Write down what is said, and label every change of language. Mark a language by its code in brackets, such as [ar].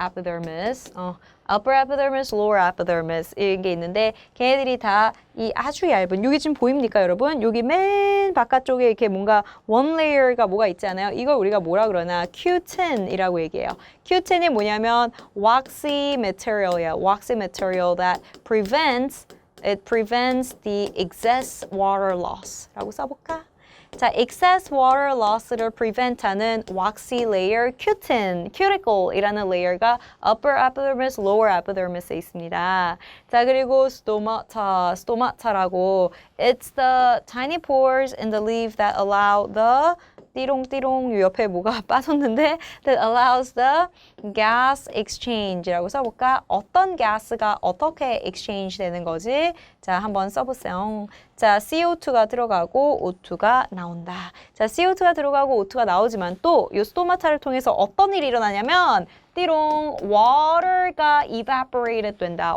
[ko] epidermis, upper epidermis, lower epidermis 이런 게 있는데 걔네들이 다 이 아주 얇은, 여기 지금 보입니까 여러분? 여기 맨 바깥쪽에 이렇게 뭔가 one layer가 뭐가 있잖아요. 이걸 우리가 뭐라 그러나 Q10이라고 얘기해요. Q10이 뭐냐면 waxy material이야. [en] waxy material that prevents the excess water loss라고 써볼까? [ko] 자, excess water loss를 prevent하는 waxy layer Q10, cuticle이라는 layer가 upper epidermis, lower epidermis에 있습니다. 자, 그리고 stomata라고 [en] it's the tiny pores in the leaf that allow the [ko] 띠롱띠롱 옆에 뭐가 빠졌는데 [en] that allows the gas exchange라고 써볼까? [ko] 어떤 가스가 어떻게 exchange 되는 거지? 자, 한번 써보세요. 자, CO2가 들어가고 O2가 나온다. 자, CO2가 들어가고 O2가 나오지만 또 이 스토마타를 통해서 어떤 일이 일어나냐면 띠롱 water가 evaporated 된다.